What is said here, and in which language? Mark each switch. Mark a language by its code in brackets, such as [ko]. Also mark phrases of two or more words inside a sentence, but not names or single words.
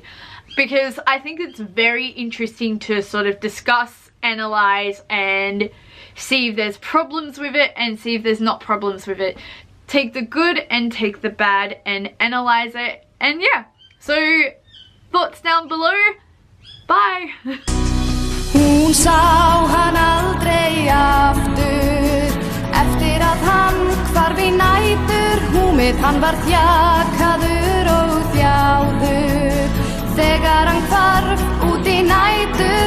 [en] Because I think it's very interesting to sort of discuss, analyze, and see if there's problems with it and see if there's not problems with it. Take the good and take the bad and analyze it. And yeah, so thoughts down below. Bye. [is] Hún sá hann aldrei aftur eftir að hann hvarf í nætur. Húmið hann var þjakaður og þjáður þegar hann hvarf út í nætur.